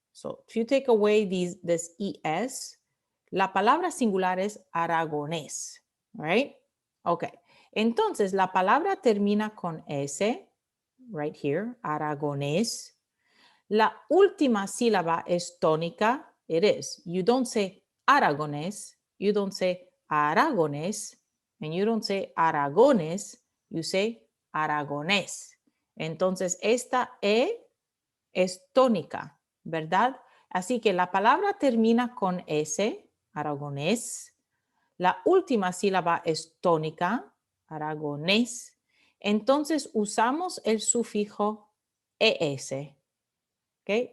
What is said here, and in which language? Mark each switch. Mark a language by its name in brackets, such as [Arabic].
[English] So, if you take away this ES, [Spanish] la palabra singular es aragonés. [English] Right? Ok. [Spanish] Entonces, la palabra termina con S, [English] right here, [Spanish] aragonés. La última sílaba es tónica. [English] It is. You don't say aragonés. You don't say aragonés. And you don't say aragones. You say aragonés. [Spanish] Entonces, esta E es tónica, ¿verdad? Así que la palabra termina con S, aragonés. La última sílaba es tónica, aragonés. Entonces, usamos el sufijo ES. ¿Okay?